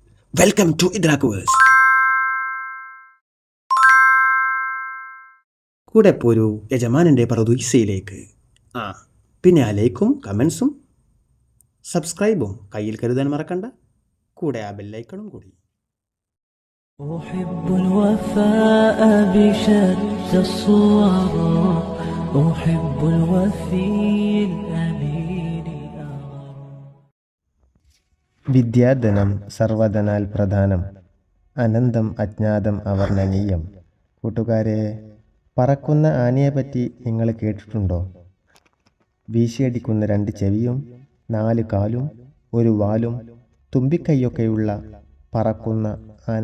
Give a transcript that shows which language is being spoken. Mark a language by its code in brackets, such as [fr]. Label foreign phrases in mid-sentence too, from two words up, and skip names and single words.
[en] welcome to [ml] ഇദ്രാക്കുവേഴ്സ്. കൂടെ പോരൂ യജമാനൻ്റെ പറുദീസയിലേക്ക്. പിന്നെ ആ ലൈക്കും കമൻസും സബ്സ്ക്രൈബും കയ്യിൽ കരുതാൻ മറക്കണ്ട. കൂടെ ആ ബെല്ലൈക്കണും കൂടി. [ar] أحب الوفاء بشتى الصور أحب الوفي الأمين [ml] വിദ്യാധനം സർവധനാൽ പ്രധാനം, അനന്തം അജ്ഞാതം അവർണ്ണനീയം. കൂട്ടുകാരെ, പറക്കുന്ന ആനയെപ്പറ്റി നിങ്ങൾ കേട്ടിട്ടുണ്ടോ? വീശിയടിക്കുന്ന 2 ചെവിയും 4 കാലും 1 വാലും തുമ്പിക്കൈയൊക്കെയുള്ള പറക്കുന്ന ആന.